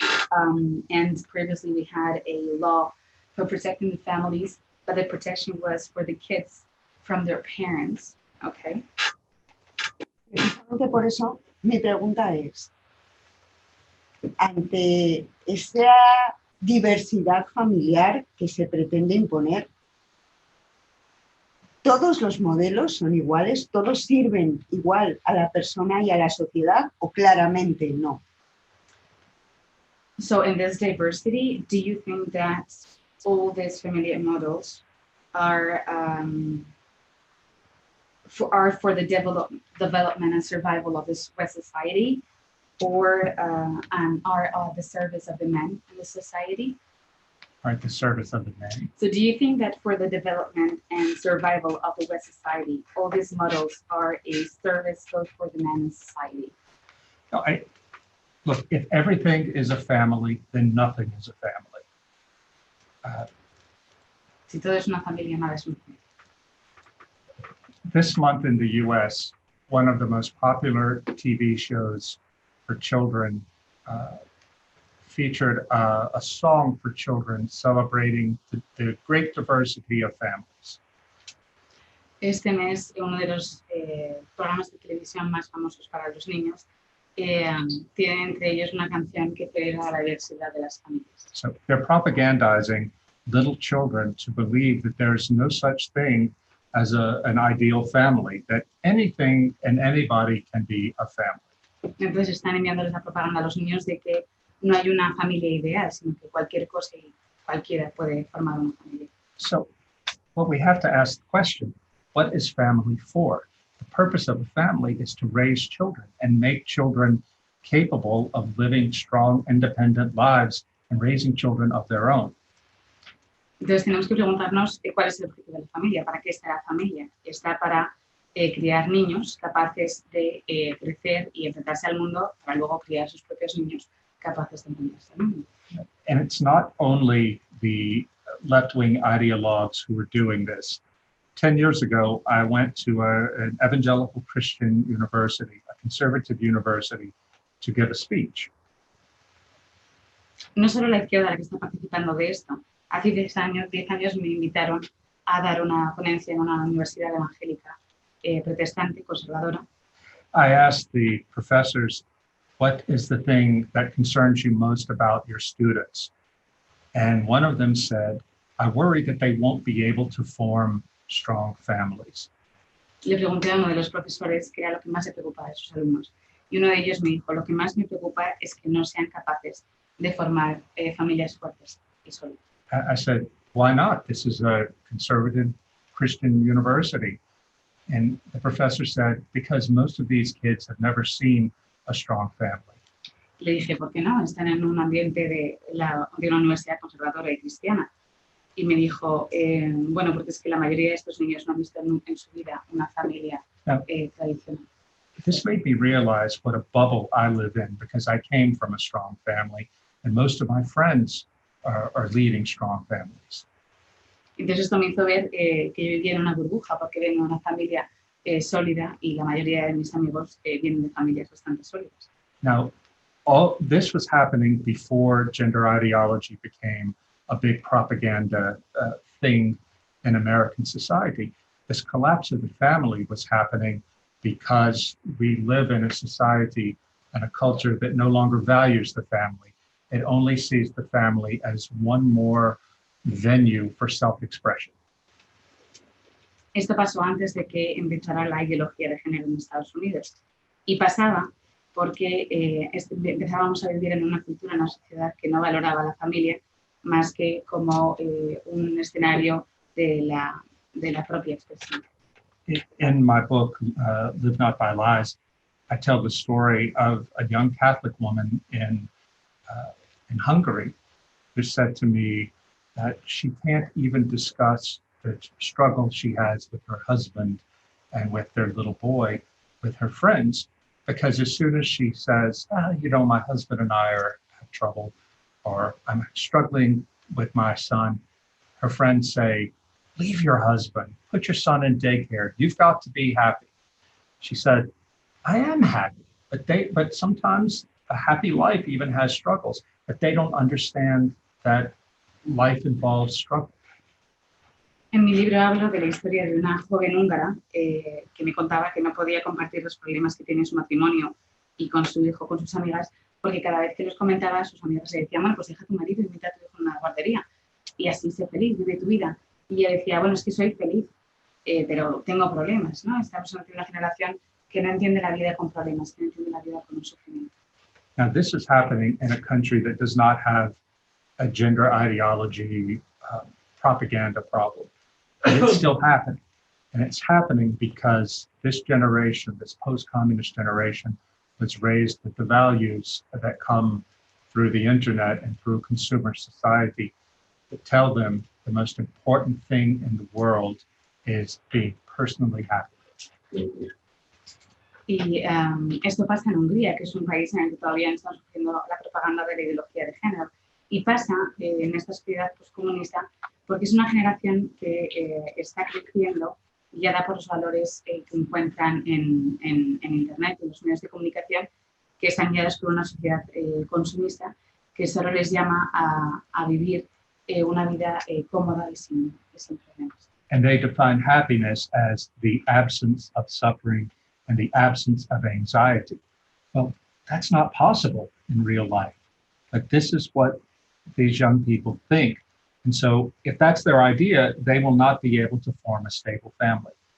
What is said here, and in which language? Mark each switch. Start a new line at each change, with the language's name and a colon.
English: And previously we had a law for protecting the families, but the protection was for the kids from their parents, okay?
Spanish: Por eso, mi pregunta es, ante esa diversidad familiar que se pretende imponer, ¿todos los modelos son iguales? ¿Todos sirven igual a la persona y a la sociedad? ¿O claramente no?
English: So in this diversity, do you think that all these familiar models are for the development and survival of this West society, or are at the service of the men in the society? Are at the service of the men. So do you think that for the development and survival of the West society, all these models are a service both for the men in society? No, look, if everything is a family, then nothing is a family.
Spanish: Si todo es una familia, nada es una familia.
English: This month in the US, one of the most popular TV shows for children featured a song for children celebrating the great diversity of families.
Spanish: Este mes, uno de los programas de televisión más famosos para los niños tiene entre ellos una canción que celebra la diversidad de las familias.
English: So they're propagandizing little children to believe that there's no such thing as an ideal family, that anything and anybody can be a family.
Spanish: Entonces están enviándoles la propaganda a los niños de que no hay una familia ideal, sino que cualquier cosa y cualquiera puede formar una familia.
English: So, well, we have to ask the question, what is family for? The purpose of a family is to raise children and make children capable of living strong, independent lives and raising children of their own.
Spanish: Entonces tenemos que preguntarnos cuál es el objetivo de la familia, para qué está la familia. Está para criar niños capaces de crecer y enfrentarse al mundo para luego criar sus propios niños capaces de enfrentarse al mundo.
English: And it's not only the left-wing ideologues who are doing this. 10 years ago, I went to an evangelical Christian university, a conservative university, to give a speech.
Spanish: No solo la izquierda la que está participando de esto. Hace 10 años me invitaron a dar una ponencia en una universidad evangélica protestante, conservadora.
English: I asked the professors, what is the thing that concerns you most about your students? And one of them said, I worry that they won't be able to form strong families.
Spanish: Le pregunté a uno de los profesores qué era lo que más le preocupaba de sus alumnos. Y uno de ellos me dijo, lo que más me preocupa es que no sean capaces de formar familias fuertes y sólidas.
English: I said, why not? This is a conservative Christian university. And the professor said, because most of these kids have never seen a strong family.
Spanish: Le dije, ¿por qué no? Están en un ambiente de una universidad conservadora y cristiana. Y me dijo, bueno, porque es que la mayoría de estos niños no han visto en su vida una familia tradicional.
English: This made me realize what a bubble I live in, because I came from a strong family, and most of my friends are leading strong families.
Spanish: Entonces esto me hizo ver que yo vivía en una burbuja, porque vengo de una familia sólida y la mayoría de mis amigos vienen de familias bastante sólidas.
English: Now, all this was happening before gender ideology became a big propaganda thing in American society. This collapse of the family was happening because we live in a society and a culture that no longer values the family. It only sees the family as one more venue for self-expression.
Spanish: Esto pasó antes de que empezara la ideología de género en Estados Unidos. Y pasaba porque empezábamos a vivir en una cultura, en una sociedad que no valoraba la familia más que como un escenario de la propia expresión.
English: In my book, Live Not by Lies, I tell the story of a young Catholic woman in Hungary who said to me that she can't even discuss the struggle she has with her husband and with their little boy with her friends, because as soon as she says, my husband and I have trouble, or I'm struggling with my son, her friends say, leave your husband, put your son in daycare, you've got to be happy. She said, I am happy, but sometimes a happy life even has struggles, but they don't understand that life involves struggle.
Spanish: En mi libro hablo de la historia de una joven húngara que me contaba que no podía compartir los problemas que tiene en su matrimonio y con su hijo, con sus amigas, porque cada vez que los comentaba, sus amigas le decían, bueno, pues deja a tu marido y invita a tu hijo a una guardería. Y así sé feliz, vive tu vida. Y ella decía, bueno, es que soy feliz, pero tengo problemas, ¿no? Estamos en una generación que no entiende la vida con problemas, que no entiende la vida con un sufrimiento.
English: Now, this is happening in a country that does not have a gender ideology propaganda problem. But it's still happening. And it's happening because this generation, this post-communist generation, was raised with the values that come through the internet and through consumer society that tell them the most important thing in the world is being personally happy.
Spanish: Y esto pasa en Hungría, que es un país en el que todavía está surgiendo la propaganda de la ideología de género. Y pasa en esta sociedad postcomunista porque es una generación que está creciendo guiada por los valores que encuentran en Internet y en los medios de comunicación, que están guiados por una sociedad consumista que solo les llama a vivir una vida cómoda y sin problemas.
English: And they define happiness as the absence of suffering and the absence of anxiety. Well, that's not possible in real life. But this is what these young people think. And so if that's their idea, they will not be able to form a stable family.